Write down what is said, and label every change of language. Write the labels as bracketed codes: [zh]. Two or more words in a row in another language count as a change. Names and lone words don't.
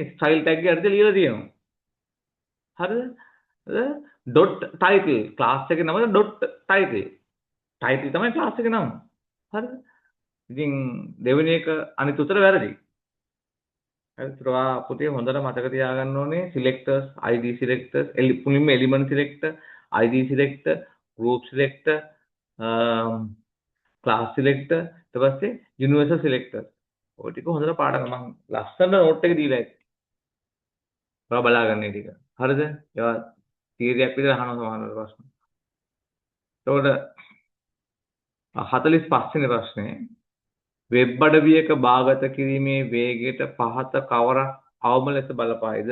[en] style tag [si] එක හරියට ලියලා තියෙනවා. හරිද? [en] dot title class [si] එකේ නම [en] dot title. [si] title තමයි class එකේ නම. හරිද? ඉතින් දෙවෙනි එක අනිත් උතර වැරදි. හරිද? පුතේ හොඳට මතක තියාගන්න ඕනේ [en] selectors, ID selectors, [si] මුලින්ම [en] element selector, ID selector, group selector, class selector, [si] ඊට පස්සේ [en] universal selector. [si] ඔය ටික හොඳට පාඩම් මම ලස්සන නෝට් එක දීලා ඇති. ඔයා බලාගන්න මේ ටික. හරිද? ඒවා තීරයක් විතර අහනවා සමහරවල් ප්‍රශ්න. එතකොට 45 වෙනි ප්‍රශ්නේ වෙබ් අඩවියක භාගත කිරීමේ වේගයට පහත කවරක් අවම ලෙස බලපායිද?